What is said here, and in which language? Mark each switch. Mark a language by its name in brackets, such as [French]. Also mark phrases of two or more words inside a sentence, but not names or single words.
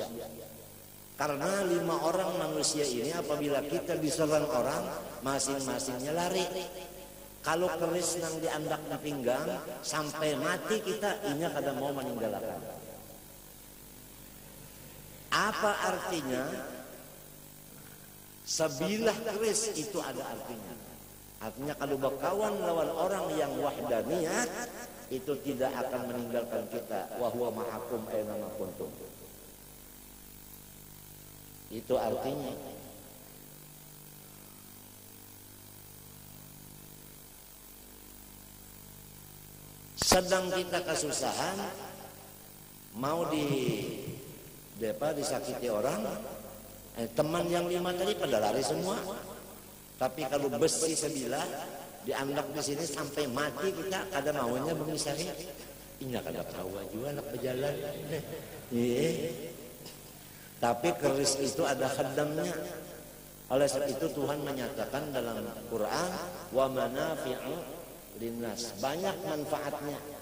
[Indonesian] Karena 5 orang manusia ini apabila kita diserang orang, masing-masingnya lari. [Banjar] Kalau keris nang diandak di pinggang sampai mati kita inya kada mau meninggalkan. [Indonesian] Apa artinya? Sebilah keris itu ada artinya. Artinya kalau berkawan lawan orang yang wahdaniyat itu tidak akan meninggalkan kita. [Arabic] وهو معكم أينما كنتم. [Indonesian] Itu artinya. Sedang kita kesusahan, mau disakiti orang, teman yang 5 tadi pada lari semua. [Banjar] Tapi kalau besi sebilah dianggap di sini sampai mati kita kada maunya mengisahi. Inya kada tahu juga nak berjalan. Tapi keris itu ada khadamnya. [Indonesian] Oleh sebab itu Tuhan menyatakan dalam Quran [Arabic] ومنافع للناس, [Indonesian] banyak manfaatnya.